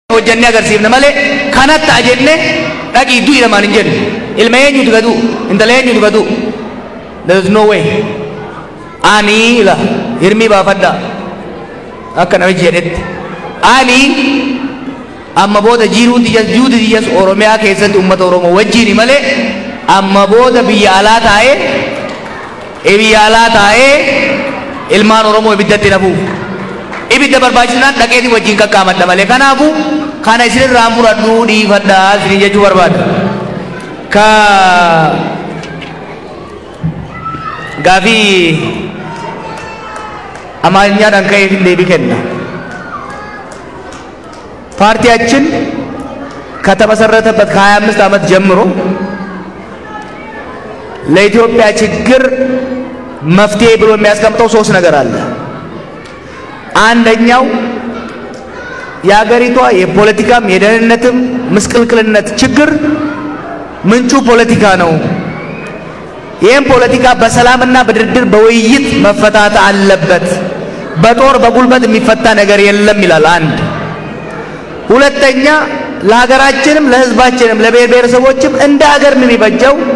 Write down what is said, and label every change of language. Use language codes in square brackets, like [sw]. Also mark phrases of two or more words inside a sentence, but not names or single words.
[om] hojjannee agarsiifna malee kanatti ajenne dhaqii du'i lamaan hin jennu ilma eenyutu gadu intala eenyutu gadu [en] there is no way [om] ani la hirmii baafadha akka namichi jedhetti ani amma booda jiruun diyas oromiyaa keessatti ummata oromoo wajjiini malee amma booda biyya alaa taa'ee ilmaan oromoo ibiddatti nafuuf ibidda barbaachisnaan dhaqeetii wajjiin qaqqaamadha malee kanaafu kana isinirraa muradhuu dhiifadhaa isinii jechuu barbaada ka gaafii amaarኛadhaan ka'eef hin deebii kenna [am] ፓርቲያችን ከተመሰረተበት ከ25 ዓመት ጀምሮ ለኢትዮጵያ ችግር መፍትሄ ብሎ የሚያስቀምጠው ሶስት ነገር አለ አንደኛው የሀገሪቷ የፖለቲካም የደህንነትም ምስቅልቅልነት ችግር ምንጩ ፖለቲካ ነው ይሄን ፖለቲካ በሰላምና በድርድር በውይይት መፈታት አለበት በጦር በጉልበት የሚፈታ ነገር የለም ይላል አንድ ሁለተኛ ለሀገራችንም ለህዝባችንም ለብሔር ብሔረሰቦችም እንደ ሀገር የሚበጀው